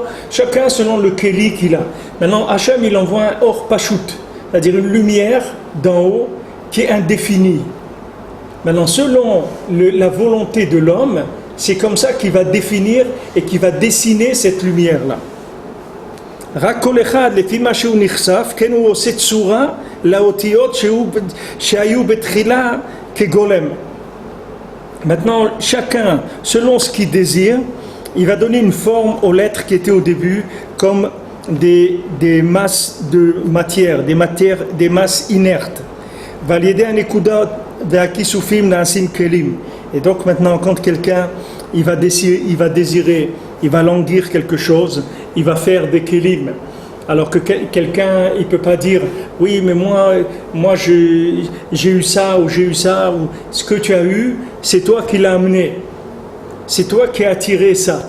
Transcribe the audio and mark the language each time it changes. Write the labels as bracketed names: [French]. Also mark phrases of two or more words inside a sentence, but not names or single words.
[French] Chacun selon le kéli qu'il a. Maintenant, Hachem, il envoie un [Hebrew] אור פשוט, [French] c'est-à-dire une lumière d'en haut qui est indéfinie. Maintenant, selon la volonté de l'homme, c'est comme ça qu'il va définir et qu'il va dessiner cette lumière-là. [Hebrew] רק כל אחד לפי מה שהוא נחשף, כן הוא עושה צורה לאותיות שהיו בתחילה כגולם. [French] Maintenant, chacun, selon ce qu'il désire, il va donner une forme aux lettres qui étaient au début comme des masses de matière, des masses inertes. [Hebrew] ועל ידי הנקודות והכיסופים נעשים כלים. [French] Et donc maintenant, quand quelqu'un il va désirer, il va languir quelque chose, il va faire des kélim. Alors que quelqu'un, il ne peut pas dire « Oui, mais moi j'ai eu ça ou j'ai eu ça. » ou ce que tu as eu, c'est toi qui l'as amené. C'est toi qui as attiré ça.